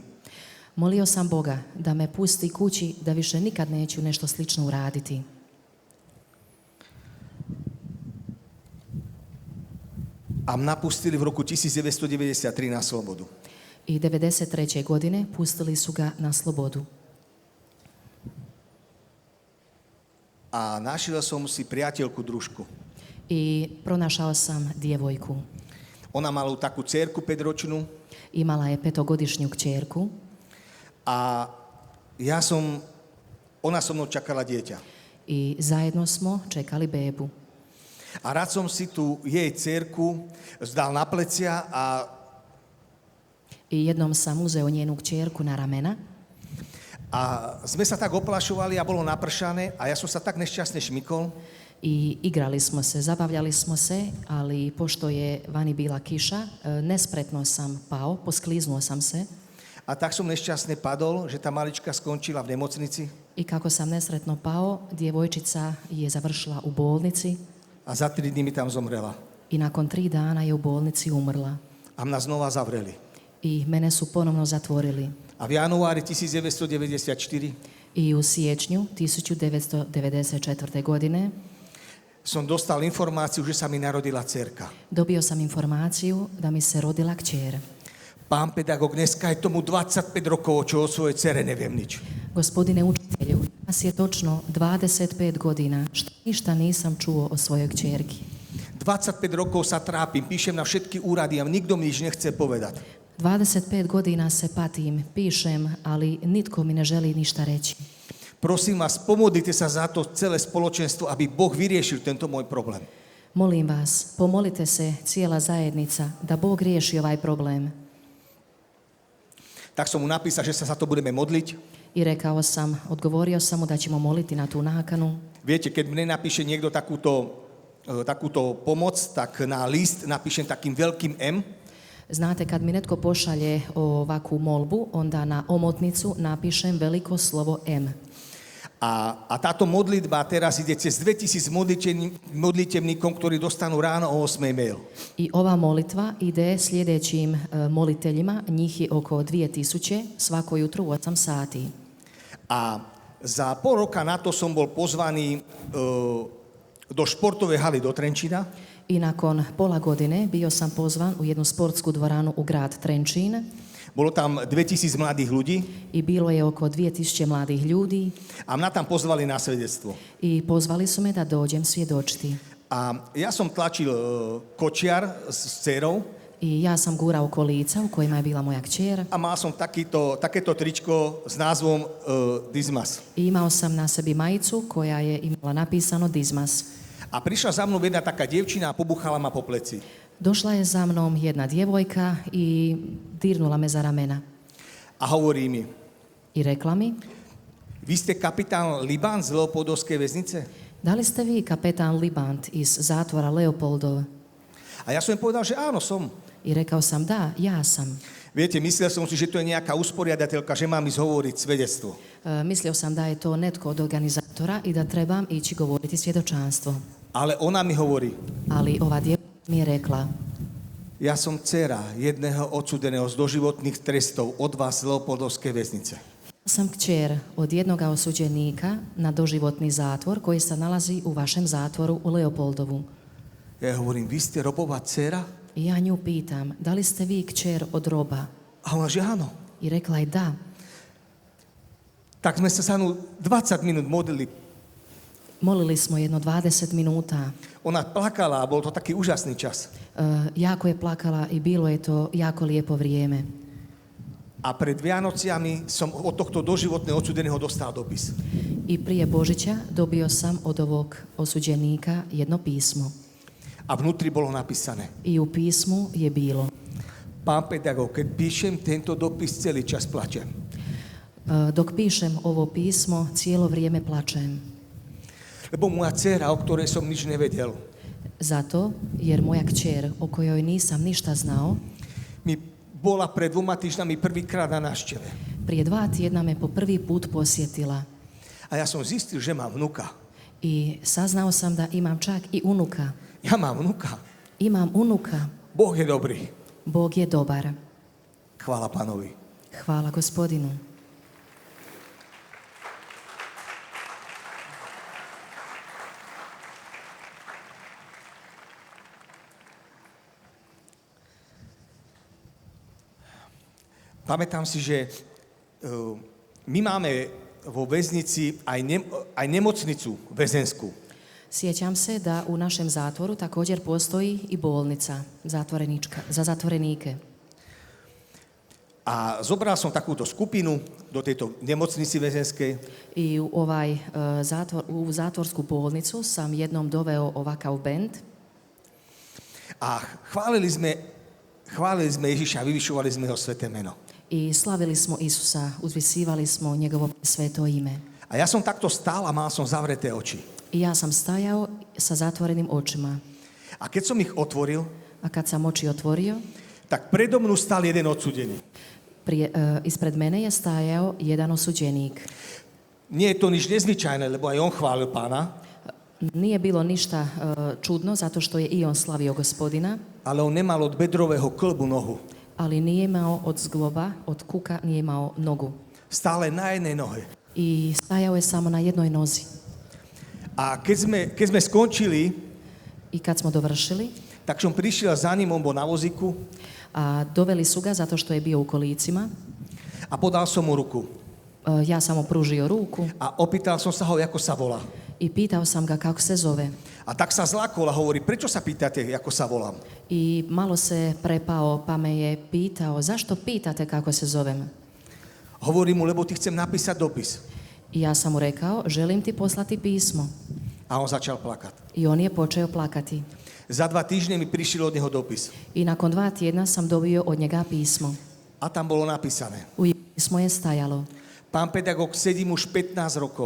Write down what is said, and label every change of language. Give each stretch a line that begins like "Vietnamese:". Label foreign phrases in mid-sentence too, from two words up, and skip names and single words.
Croatian: molio sam Boga da me pusti kući, da više nikad neću nešto slično uraditi.
Slovak: A mňa pustili v roku 1993 na slobodu.
Croatian: I 1993. godine pustili su ga na slobodu.
Slovak: A našiel som si priateľku, družku.
Croatian: I pronašao sam djevojku.
Slovak: Ona mala takú dcerku 5-ročnú
Croatian: Imala je 5-godišnju kćerku
Slovak: a ona so mnou čakala dieťa.
Croatian: i zajedno smo čekali bebu.
Slovak: A rád som si tu jej dcerku zdal na plecia a
Croatian: I jednom sam uzeo njenu kćerku na ramena
Slovak: sme sa tak oplašovali a bolo napršané a ja som sa tak nešťastne šmykol.
Croatian: i igrali smo se, zabavljali smo se, ali pošto je vani bila kiša, nespretno sam pao, poskliznuo sam se.
Slovak: A tak som nešťastne padol, že tá malička skončila v nemocnici
Croatian: I kako sam nesretno pao, djevojčica je završila u bolnici
Slovak: a za 3 dní mi tam zomrela.
Croatian: i nakon 3 dana je u bolnici umrla.
Slovak: A mňa znova zavreli.
Croatian: I mene su ponovno zatvorili.
Slovak: A v januári 1994
Croatian: I u siječnju 1994. godine
Slovak: som dostal informáciu, že sa mi narodila dcerka.
Croatian: dobio sam informaciju da mi se rodila kćer.
Slovak: Pán pedagóg, dneska je tomu 25 rokov, čo o svojej dcere neviem nič.
Croatian: Gospodine učitelju, nas je točno 25 godina što ništa nisam čuo o svojoj kćerki.
Slovak: 25 rokov sa trápim, píšem na všetky úrady a nikto mi nič nechce povedať.
Croatian: 25 godina se patim, pišem, ali nitko mi ne želi ništa reći.
Slovak: Prosím vás, pomodlite sa za to celé spoločenstvo, aby Boh vyriešil tento môj problém.
Croatian: Molim vas, pomolite se cijela zajednica da Bog riješi ovaj problem.
Slovak: Tak som mu napísal, že sa za to budeme modliť.
Croatian: I odgovorio sam mu da ćemo moliti na tu nakanu.
Slovak: Viete, keď mne napíše niekto takúto pomoc, tak na list napíšem takým veľkým M.
Croatian: Znate, kad mi netko pošalje ovakvu molbu, onda na omotnicu napišem veliko slovo M.
Slovak: A táto modlitba teraz ide cez 2000 modlitevníkom, ktorí dostanú ráno o 8 mail.
Croatian: I ova molitva ide sljedećim moliteljima, njih je oko 2000, svako jutro u 8 sati.
Slovak: A za pol roka na to som bol pozvaný do športovej haly do Trenčína.
Croatian: I nakon pola godine bio sam pozvan u jednu sportsku dvoranu u grad Trenčín.
Slovak: Bolo tam 2000 mladých ľudí.
Croatian: I bilo je oko 2000 mladih ljudi.
Slovak: A mňa tam pozvali na svedectvo.
Croatian: I pozvali su me da dođem svjedočiti.
Slovak: A ja som tlačil kočiar s dcerou
Croatian: I ja sam gurao kolica u kojima je bila moja kćer
Slovak: a mal som takéto tričko s názvom Dismas.
Croatian: i imao sam na sebi majicu koja je imala napisano Dismas.
Slovak: A prišla za mnou jedna taká dievčina a pobuchala ma po pleci.
Croatian: Došla je za mnom jedna djevojka i dirnula me za ramena.
Slovak: A hovorí mi,
Croatian: I rekla mi,
Slovak: vy ste kapitán Liban z Leopoldovskej väznice?
Croatian: da li ste vi kapetan Libant iz zatvora Leopoldova?
Slovak: A ja som im povedal, že áno, som.
Croatian: I rekao sam da, ja sam.
Slovak: Viete, myslel som si, že to je nejaká usporiadateľka, že mám ísť hovoriť svedectvo.
Croatian: Mislio sam da je to netko od organizatora i da trebam ići govoriti svjedočanstvo.
Slovak: Ale ona mi hovorí,
Croatian: Ali ova djevojka mi je rekla,
Slovak: ja som dcera jedného odsudeného z doživotných trestov od vás z Leopoldovskej väznice.
Croatian: sam kćer od jednoga osuđenika na doživotni zatvor koji se nalazi u vašem zatvoru u Leopoldovu.
Slovak: Ja hovorím, vy ste robová dcera?
Croatian: I ja nju pitam, da li ste vi kćer od roba?
Slovak: A ona, že áno.
Croatian: I rekla je da.
Slovak: Tak sme sa sa 20 minút modlili.
Croatian: Molili smo jedno 20 minuta.
Slovak: Ona plakala a bol to taký úžasný čas.
Croatian: Jako je plakala i bilo je to jako lijepo vrijeme.
Slovak: A pred Vianociami som od tohto doživotného odsudeného dostal dopis.
Croatian: I prije Božića dobio sam od ovog osuđenika jedno pismo.
Slovak: A vnútri bolo napísané.
Croatian: I u pismu je bilo,
Slovak: Pán pedagóg, keď píšem tento dopis, celý čas plačem.
Croatian: dok pišem ovo pismo, cijelo vrijeme plačem.
Slovak: Lebo moja dcera, o ktorej som nič nevedel,
Croatian: Zato, jer moja kćer, o kojoj nisam ništa znao,
Slovak: mi bola pred 2 týždňami prvýkrát na návšteve.
Croatian: prije 2 tjedna me po prvi put posjetila.
Slovak: A ja som zistil, že mám vnuka.
Croatian: I saznao sam da imam čak i unuka.
Slovak: Ja mám vnuka.
Croatian: Imam unuka.
Slovak: Boh je dobrý.
Croatian: Bog je dobar.
Slovak: Chvála Pánovi.
Croatian: Hvala Gospodinu.
Slovak: Pamätám si, že my máme vo väznici aj nemocnicu väzenskú.
Croatian: Sjećam se da u našem zatvoru također postoji i bolnica za zatvorenike.
Slovak: A zobral som takúto skupinu do tejto nemocnici väzenskej
Croatian: I u u zatvorsku bolnicu sam jednom doveo ovakav bend
Slovak: a chválili sme Ježiša, vyvyšovali sme ho sveté meno.
Croatian: i slavili smo Isusa, uzvisivali smo njegovo sveto ime.
Slovak: A ja som takto stál a mal som zavreté oči.
Croatian: I ja sam stajao sa zatvorenim očima.
Slovak: A keď som ich otvoril,
Croatian: A kad sam oči otvorio,
Slovak: tak predo mnou stál jeden odsudený.
Croatian: ispred mene je stajao jedan osuđenik.
Slovak: Nie je to nič nezvyčajné, lebo aj on chválil Pána,
Croatian: Nije bilo ništa čudno, zato što je i on slavio Gospodina,
Slovak: ale on nemal od bedrového klbu nohu.
Croatian: ali nije imao od zgloba, od kuka, nije imao nogu.
Slovak: Stále na jednej nohe.
Croatian: I stajao je samo na jednoj nozi.
Slovak: A keď sme skončili,
Croatian: I kad smo dovršili,
Slovak: tak som prišiel za ním, on bol na vozíku
Croatian: a doveli su ga zato što je bio u kolicima,
Slovak: a podal som mu ruku.
Croatian: ja sam mu pružio ruku
Slovak: A opýtal som sa ho, ako sa volá.
Croatian: i pitao sam ga kako se zove.
Slovak: A tak sa zlákol a hovorí, prečo sa pýtate, ako sa volám?
Croatian: I malo se prepao pa me je pitao, zašto pitate kako se zovem?
Slovak: Hovorím mu, lebo ti chcem napísať dopis.
Croatian: I ja sam mu rekao, želim ti poslati pismo.
Slovak: A on začal plakať.
Croatian: I on je počeo plakati.
Slovak: Za 2 týždne mi prišiel od neho dopis.
Croatian: I nakon 2 tjedna sam dobio od njega pismo.
Slovak: A tam bolo napísané.
Croatian: U pismu je stajalo,
Slovak: Pán pedagóg, sedím už 15 rokov.